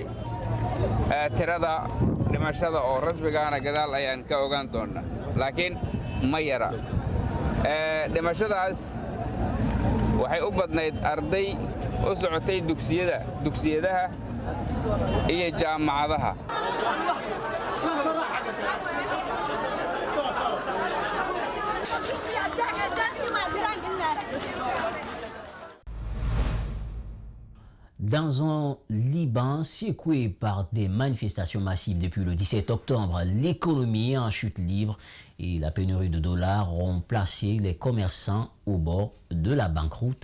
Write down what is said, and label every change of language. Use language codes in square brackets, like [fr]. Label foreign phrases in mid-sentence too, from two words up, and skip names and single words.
[so] Tirada dhimashada oo rasmigaana gadaal ayaan ka ogaan doonaa, laakiin ma yara. Dhimashadaas waxay u badnayd arday u socotay dugsiyadaha iyo jaamacadaha. [fr] Dans un Liban secoué par des manifestations massives depuis le 17 octobre, l'économie est en chute libre et la pénurie de dollars ont placé les commerçants au bord de la banqueroute.